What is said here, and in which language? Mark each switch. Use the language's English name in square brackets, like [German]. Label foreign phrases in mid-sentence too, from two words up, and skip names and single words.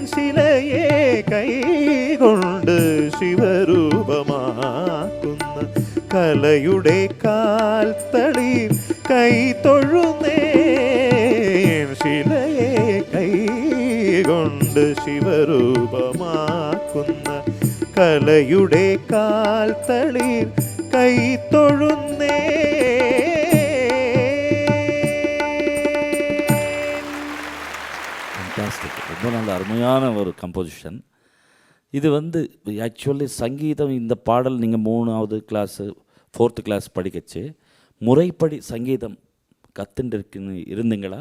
[Malayalam] ശിലയെ കൈകൊണ്ട് ശിവരൂപമാക്കുന്ന കലയുടെ കാൽത്തളിർ കൈത്തൊഴുന്നേൻ. ശിലയെ കൈകൊണ്ട് ശിവരൂപമാക്കുന്ന കലയുടെ കാൽത്തളിർ കൈത്തൊഴുന്നേൻ. [Tamil] ரொம்ப நல்ல அருமையான ஒரு கம்போசிஷன். இது ஆக்சுவலி சங்கீதம், இந்த பாடல் நீங்கள் 3வது கிளாஸு 4th கிளாஸ் படிக்கச்சு முறைப்படி சங்கீதம் கற்றுன்னு இருந்தீங்களா?